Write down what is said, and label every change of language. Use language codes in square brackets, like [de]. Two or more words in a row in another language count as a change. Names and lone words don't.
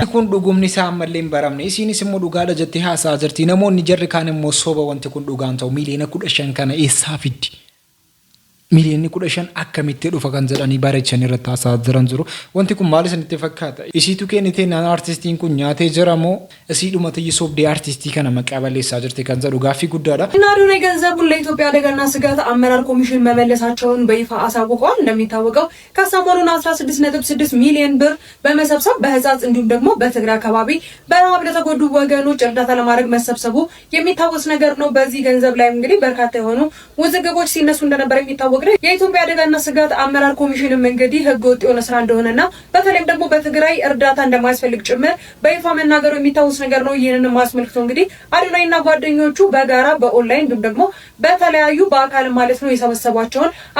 [om] Kun dhugumni isaa ammallee hin baramne isiinis immoo dhugaadha jettee haasaa jirti namoonni jarri kaan immoo soba wanti kun dhugaan ta'u miliyoona 15 kana eessaa fiddi. Miliyoonni 15 akkamitti dhufa kan jedhanii bareechan irratti haasaa jiran jiru. Wanti kun maal isinitti fakkaata? Isiitu kennite naan artistiin kun nyaatee jira moo isii dhumate yisobdee artistii kana maqaa balleessaa jirti kan jedhu gaaffii guddaadha. [am] ናሪው ገንዘቡን ለኢትዮጵያ አደጋና ስጋት አመራር ኮሚሽን መመለሳቸውን በይፋ አሳውቀዋል። እንደሚታወቀው ከሰሞኑን 16.6 ሚሊዮን ብር በመሰብሰብ በህፃጽ እንዲሁም ደግሞ በትግራይ አካባቢ በረሃብ ለተጎዱ ወገኖች እርዳታ ለማድረግ መሰብሰቡ የሚታወስ ነገር ነው። በዚህ ገንዘብ ላይ እንግዲህ በርካታ የሆኑ ውዝግቦች ሲነሱ እንደነበር የሚታወቅ ነው። የኢትዮጵያ አደጋና ስጋት አመራር ኮሚሽንም እንግዲህ ህገወጥ የሆነ ስራ እንደሆነና በተለይም ደግሞ በትግራይ እርዳታ እንደማያስፈልግ ጭምር በይፋ መናገሩ የሚታወስ ነገር ነው። ይህንን ማስመልክቶ እንግዲህ አዶናይና ጓደኞቹ በጋራ በኦንላይን እንዲሁም ደግሞ በተለያዩ በአካል ማለት ነው የሰበሰቧቸውን